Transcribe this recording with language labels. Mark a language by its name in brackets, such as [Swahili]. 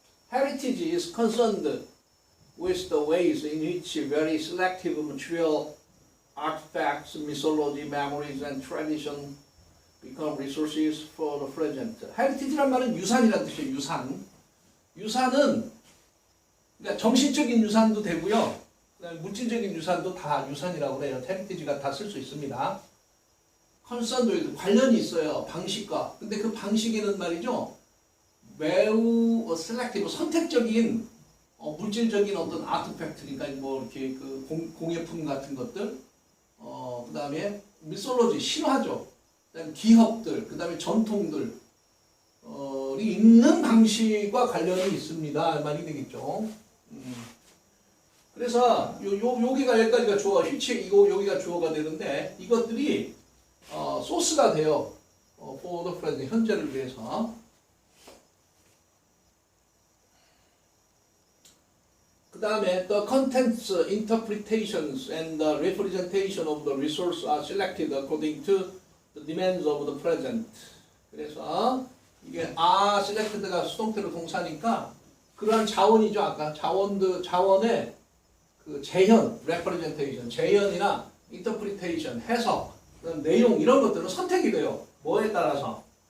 [English] Heritage is concerned with the ways in which very selective material, artifacts, mythology, memories, and tradition become resources for the present. [Korean] Heritage란 말은 유산이라는 뜻이에요. 유산. 유산은 그러니까 정신적인 유산도 되고요. 그다음에 물질적인 유산도 다 유산이라고 그래요. heritage가 다 쓸 수 있습니다. concerned 관련이 있어요. 방식과. 근데 그 방식에는 말이죠. 매우 selective, 선택적인 물질적인 어떤 아트팩트, 그러니까 뭐 이렇게 그 공예품 같은 것들, 그 다음에 미솔로지, 신화죠. 그다음에 기업들, 그 다음에 전통들, 이 있는 방식과 관련이 있습니다. 말이 되겠죠. 그래서 여기가 여기까지가 주어, 여기가 주어가 되는데 이것들이 소스가 돼요. [English] for the present, [Korean] 현재를 위해서. 그 다음에 [English] the contents, interpretations, and the representation of the resource are selected according to the demands of the present. [Korean] 그래서 이게 selected가 수동태로 동사니까 그러한 자원이죠. 아까 자원의 그 재현, representation, 재현이나 interpretation, 해석, 내용 이런 것들은 선택이 돼요. 뭐에 따라서?